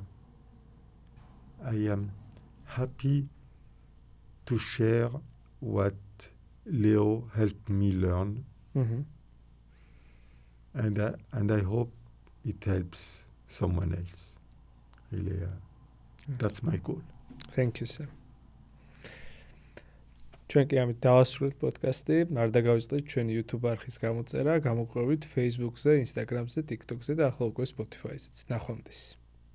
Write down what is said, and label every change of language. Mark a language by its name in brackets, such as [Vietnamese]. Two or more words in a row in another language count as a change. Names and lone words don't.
[English] I am happy to share what Leo helped me learn. And I hope it helps someone else. Really, that's my goal. Thank you, Sam. [Georgian] ჩვენ კი ამით დავასრულეთ პოდკასტი. არ დაგავიწყდეთ ჩვენი YouTube არხის გამოწერა, გამოყვებით Facebook-ზე, Instagram-ზე, TikTok-ზე და ახლა უკვე Spotify-ზეც. ნახვამდის.